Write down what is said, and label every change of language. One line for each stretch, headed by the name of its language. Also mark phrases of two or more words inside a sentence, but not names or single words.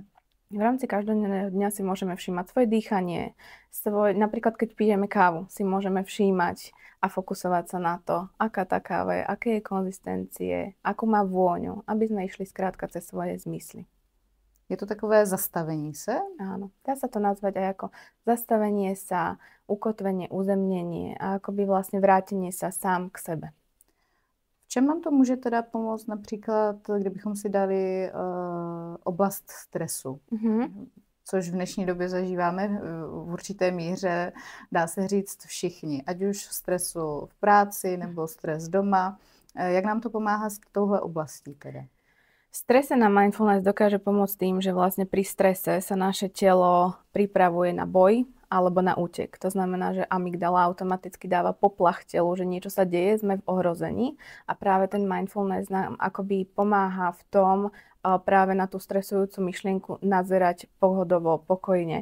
Slovak: V rámci každodenného dňa si môžeme všímať svoje dýchanie, napríklad keď pijeme kávu, si môžeme všímať a fokusovať sa na to, aká tá káva je, aké je konzistencie, akú má vôňu, aby sme išli skrátka cez svoje zmysly.
Czech: Je to takové zastavení se?
Slovak: Áno, dá sa to nazvať aj ako zastavenie sa, ukotvenie, uzemnenie a akoby vlastne vrátenie sa sám k sebe.
Czech: V čem nám to může teda pomoct například, kdybychom si dali oblast stresu, což v dnešní době zažíváme v určité míře, dá se říct všichni, ať už stresu v práci nebo stres doma. Jak nám to pomáhá s touhle oblastí teda?
Slovak: Strese na mindfulness dokáže pomôcť tým, že vlastne pri strese sa naše telo pripravuje na boj alebo na útek. To znamená, že amygdala automaticky dáva poplach telu, že niečo sa deje, sme v ohrození a práve ten mindfulness nám akoby pomáha v tom práve na tú stresujúcu myšlienku nazerať pohodovo, pokojne.